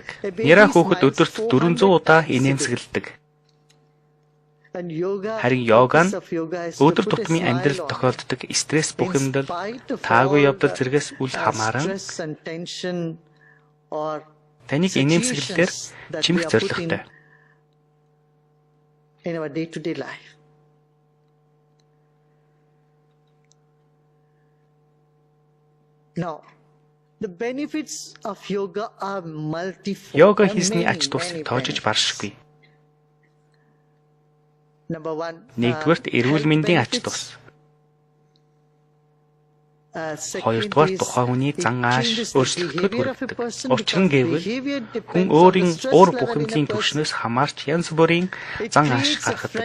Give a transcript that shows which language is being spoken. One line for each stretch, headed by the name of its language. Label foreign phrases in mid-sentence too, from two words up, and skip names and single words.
Mongolian: Яраа хүүхэд өдөрт 400 удаа инээмсэглэдэг. Харин йога нь өдөр тутмын амьдралд тохиолддог стресс бухимдал, таагүй явдал зэргээс үл хамааран таныг инээмсэглэлээр чимэх зорилготой.
English: In our day-to-day life. Now, the benefits of yoga are multifold.
Mongolian: Йога хийсний ач тусыг тоожиж баршгүй.
English: Number 1.
Mongolian: Нэгдүгээрт эрүүл мэндийн ач тус. Хоёрдугаар тухайн хүний зан ааш өөрчлөлтөд хүргэдэг. Учир нь гэвэл хүн өөрийн уур бухимдлын түвшнээс хамаарч янз бүрийн зан ааш гаргадаг.